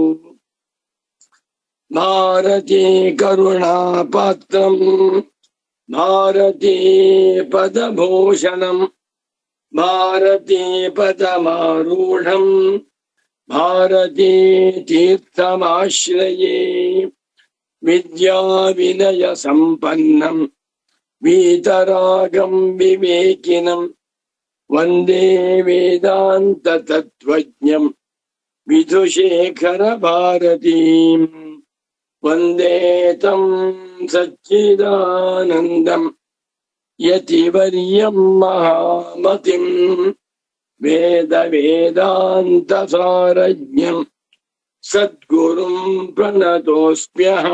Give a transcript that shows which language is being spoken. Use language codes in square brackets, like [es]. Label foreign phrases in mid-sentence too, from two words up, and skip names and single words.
[sa] ಭಾರತೀ ಕರುಣಾಪಾತ್ರಂ ಭಾರತೀ ಪದಭೂಷಣಂ ಭಾರತೀ ಪದಮಾರೂಢಂ ಭಾರತೀ ತೀರ್ಥಮಾಶ್ರಯೇ. ವಿದ್ಯಾ ವಿನಯ ಸಂಪನ್ನಂ ವೀತರಾಗಂ ವಿವೇಕಿನಂ ವಂದೇ ವೇದಾಂತ ತತ್ವಜ್ಞಂ ವಿಧುಶೇಖರ ಭಾರತೀಂ. ವಂದೇ ತಂ ಸಚ್ಚಿದಾನಂದಂ ಯತಿವರ್ಯಂ ಮಹಾಮತಿಂ ವೇದ ವೇದಾಂತ ಸಾರಜ್ಞಂ ಸದ್ಗುರುಂ ಪ್ರಣತೋಸ್ಮ್ಯಹಂ.